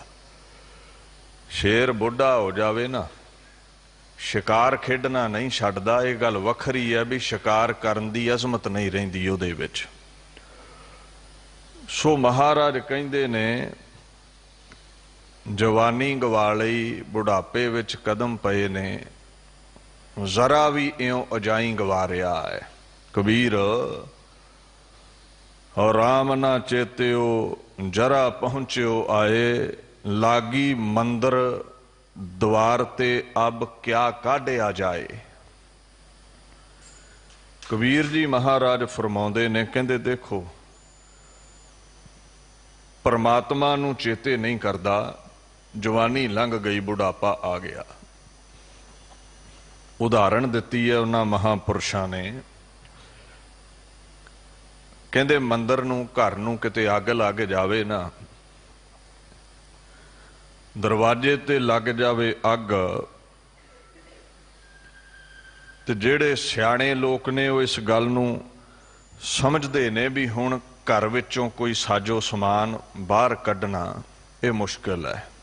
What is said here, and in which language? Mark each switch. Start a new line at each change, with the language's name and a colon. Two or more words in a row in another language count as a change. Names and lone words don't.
Punjabi: ਸ਼ੇਰ ਬੁੱਢਾ ਹੋ ਜਾਵੇ ਨਾ, ਸ਼ਿਕਾਰ ਖੇਡਣਾ ਨਹੀਂ ਛੱਡਦਾ। ਏ ਗੱਲ ਵੱਖਰੀ ਹੈ ਭਈ ਸ਼ਿਕਾਰ ਕਰਨ ਦੀ ਅਜ਼ਮਤ ਨਹੀਂ ਰਹਿੰਦੀ ਉਹਦੇ ਵਿਚ। ਸੋ ਮਹਾਰਾਜ ਕਹਿੰਦੇ ਨੇ, ਜਵਾਨੀ ਗਵਾ ਲਈ, ਬੁਢਾਪੇ ਵਿਚ ਕਦਮ ਪਏ ਨੇ, ਜ਼ਰਾ ਭੀ ਇਓਂ ਅਜਾਈਂ ਗਵਾ ਰਿਹਾ ਹੈ।
Hindi: कबीर, और राम ना चेत्यो जरा पहुंच्यो आए, लागी मंदिर द्वार ते अब क्या काढ़िया जाए।
Punjabi: ਕਬੀਰ ਜੀ ਮਹਾਰਾਜ ਫ਼ਰਮਾਉਂਦੇ ਨੇ, ਕਹਿੰਦੇ ਦੇਖੋ ਪਰਮਾਤਮਾ ਨੂੰ ਚੇਤੇ ਨਹੀਂ ਕਰਦਾ, ਜਵਾਨੀ ਲੰਘ ਗਈ, ਬੁਢਾਪਾ ਆ ਗਿਆ। ਉਦਾਹਰਣ ਦਿੱਤੀ ਹੈ ਉਨ੍ਹਾਂ ਮਹਾਪੁਰਖਾਂ ਨੇ, ਕਹਿੰਦੇ ਮੰਦਰ ਨੂੰ, ਘਰ ਨੂੰ ਕਿਤੇ ਅੱਗ ਲੱਗ ਜਾਵੇ ਨਾ, ਦਰਵਾਜ਼ੇ ਤੇ ਲੱਗ ਜਾਵੇ ਅੱਗ, ਤੇ ਜਿਹੜੇ ਸਿਆਣੇ ਲੋਕ ਨੇ ਉਹ ਇਸ ਗੱਲ ਨੂੰ ਸਮਝਦੇ ਨੇ ਭਈ ਹੁਣ ਘਰ ਵਿਚੋਂ ਕੋਈ ਸਾਜ਼ੋ ਸਾਮਾਨ ਬਾਹਰ ਕੱਢਣਾ ਏ ਮੁਸ਼ਕਲ ਹੈ।